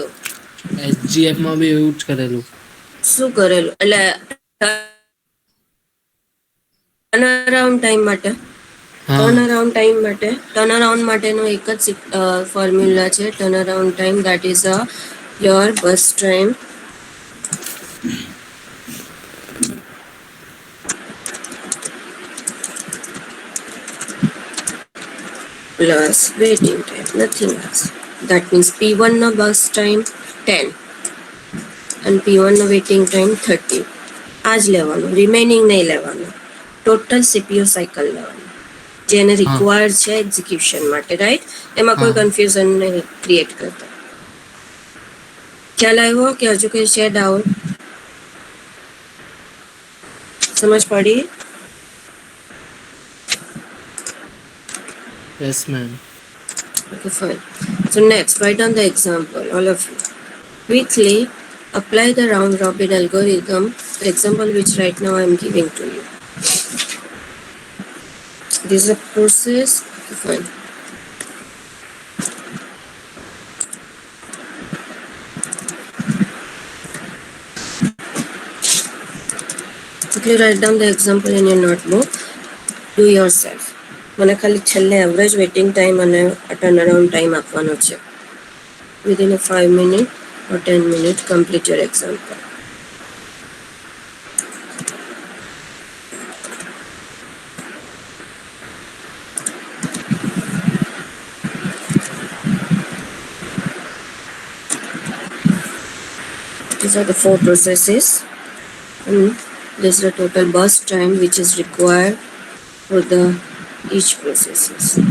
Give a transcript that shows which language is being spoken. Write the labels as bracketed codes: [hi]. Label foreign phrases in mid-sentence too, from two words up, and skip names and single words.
[gu] એસજીએફ માં બી એવું જ કરેલું શું કરેલું એટલે [en] turn around time માટે turn around [gu] માટેનો એક જ ફોર્મ્યુલા છે [en] turn around time that is your bus time plus waiting time, nothing else. That means P1 no bus time 10 and P1 no waiting time 30. [gu] આજ લેવાનું રિમેનિંગ નહીં લેવાનું [en] total CPU cycle [gu] લેવાનું જેને રિક્વાયર્ડ છે એક્ઝિક્યુશન માટે રાઈટ એમાં કોઈ કન્ફ્યુઝન નહીં ક્રિએટ કરતા ખ્યાલ આવ્યો કે હજુ કઈ છે ડાઉટ સમજ પડી [en] Yes, ma'am. Okay, fine. So next, write down the example, all of you. Quickly apply the round robin algorithm, the example which right now I am giving to you. This is a process. Okay, fine. Quickly write down the example in your notebook. Do yourself. [gu] મને ખાલી છેલ્લે [en] average waiting time [gu] અને [en] turn around time [gu] આપવાનો છે [en] within 5 minute or 10 minutes complete your example. These are the 4 processes and this is the total bus time which is required for the each processes.